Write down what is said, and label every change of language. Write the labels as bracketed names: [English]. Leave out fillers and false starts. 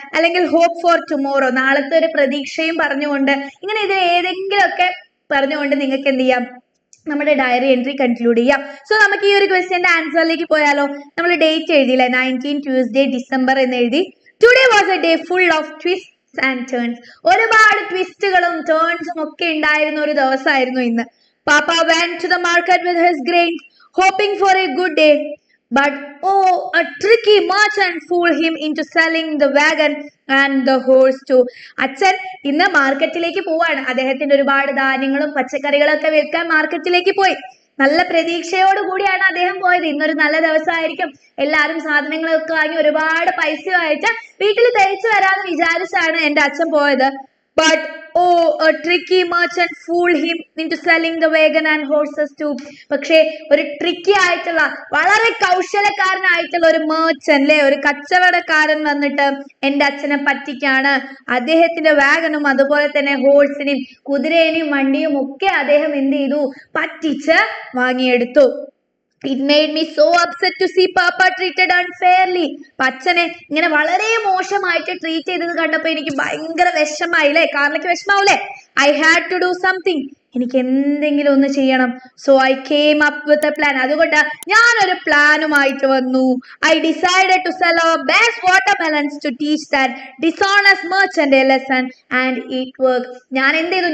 [Malayalam] അല്ലെങ്കിൽ [English] hope for tomorrow, [Malayalam] നാളത്തെ ഒരു പ്രതീക്ഷയും പറഞ്ഞുകൊണ്ട്, ഇങ്ങനെ ഇതിൽ ഏതെങ്കിലും ഒക്കെ പറഞ്ഞുകൊണ്ട് നിങ്ങൾക്ക് എന്ത് ചെയ്യാം? നമ്മുടെ ഡയറി എൻട്രി കൺക്ലൂഡ് ചെയ്യാം. സോ നമുക്ക് ഈ ഒരു ക്വസ്റ്റ്യന്റെ ആൻസറിലേക്ക് പോയാലോ? നമ്മൾ ഡേറ്റ് എഴുതിയില്ലേ, 19 ട്യൂസ്ഡേ ഡിസംബർ എന്ന് എഴുതി. [English] Today was a day full of twist and turns. [Malayalam] ഒരുപാട് ട്വിസ്റ്റുകളും ടേൺസും ഒക്കെ ഉണ്ടായിരുന്ന ഒരു ദിവസമായിരുന്നു ഇന്ന്. [English] പാപ്പ went to the market with his grains, hoping for a good day. But oh, a tricky merchant fooled him into selling the wagon and the horse too. [Malayalam] അച്ഛൻ ഇന്ന് മാർക്കറ്റിലേക്ക് പോവാണ്. അദ്ദേഹത്തിന്റെ ഒരുപാട് ധാന്യങ്ങളും പച്ചക്കറികളും ഒക്കെ വിൽക്കാൻ മാർക്കറ്റിലേക്ക് പോയി. നല്ല പ്രതീക്ഷയോട് കൂടിയാണ് അദ്ദേഹം പോയത്. ഇന്നൊരു നല്ല ദിവസമായിരിക്കും, എല്ലാവരും സാധനങ്ങളൊക്കെ വാങ്ങി ഒരുപാട് പൈസ അയച്ച് വീട്ടിൽ തിരിച്ചു വരാന്ന് വിചാരിച്ചാണ് എന്റെ അച്ഛൻ പോയത്. [English] But oh, a tricky merchant fooled him into selling the wagon and horses too. [Malayalam] പക്ഷേ ഒരു ട്രിക്കി ആയിട്ടുള്ള, വളരെ കൗശലക്കാരനായിട്ടുള്ള ഒരു merchant അല്ലെ, ഒരു കച്ചവടക്കാരൻ വന്നിട്ട് എന്റെ അച്ഛനെ പറ്റിക്കാണ്. അദ്ദേഹത്തിന്റെ വാഗനും അതുപോലെ തന്നെ ഹോഴ്സിനെയും, കുതിരേനെയും വണ്ടിയും ഒക്കെ അദ്ദേഹം എന്ത് ചെയ്തു? പറ്റിച്ച് വാങ്ങിയെടുത്തു. [English] It made me so upset to see Papa treated unfairly. [Malayalam] അച്ഛനെ ഇങ്ങനെ വളരെ മോശമായിട്ട് ട്രീറ്റ് ചെയ്തത് കണ്ടപ്പോ എനിക്ക് ഭയങ്കര വിഷമായി അല്ലേ. കാർലയ്ക്ക് വിഷമാവൂലേ? [English] I had to do something. [Malayalam] എനിക്ക് എന്തെങ്കിലും ഒന്ന് ചെയ്യണം. [English] So I came up with a plan. [Malayalam] അതുകൊണ്ട് ഞാനൊരു പ്ലാനുമായിട്ട് വന്നു. [English] I decided to sell our best watermelons to teach that dishonest merchant a lesson and it work. [Malayalam] ഞാൻ എന്ത് ചെയ്തു?